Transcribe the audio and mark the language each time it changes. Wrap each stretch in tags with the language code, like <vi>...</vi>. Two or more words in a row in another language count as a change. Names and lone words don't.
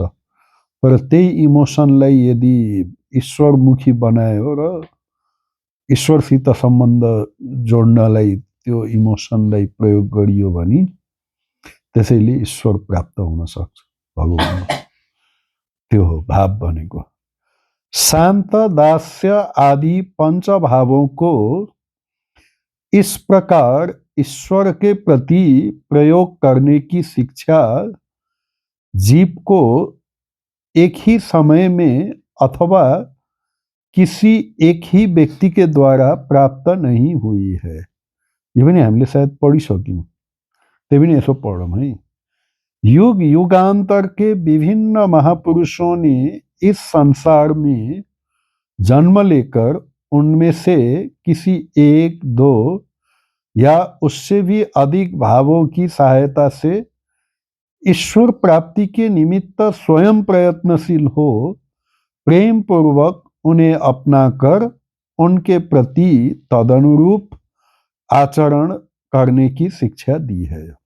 <ne>तर त्यही इमोसनलाई यदि ईश्वरमुखी बनायो र ईश्वरसित सम्बन्ध जोड्नलाई त्यो इमोसनलाई प्रयोग गरियो भने त्यसैले ईश्वर प्राप्त हुन सक्छ, भगवान। त्यो हो भाव भनेको।</ne> <hi>शान्त, दास्य आदि पंचभावों को इस प्रकार ईश्वर के प्रति प्रयोग करने की शिक्षा जीव को एक ही समय में अथवा किसी एक ही व्यक्ति के द्वारा प्राप्त नहीं हुई है।</hi> <ne>यो पनि हामीले सायद पढिसक्यौं, त्यही पनि यसो पढौँ है।</ne> <hi>युग युगान्तर के विभिन्न महापुरुषों ने इस संसार में जन्म लेकर उनमें से किसी 1, 2 या उससे भी अधिक भावों की सहायता से ईश्वर प्राप्ति के निमित्त स्वयं प्रयत्नशील हो प्रेम पूर्वक उन्हें अपनाकर उनके प्रति तदनुरूप आचरण करने की शिक्षा दी है।</hi>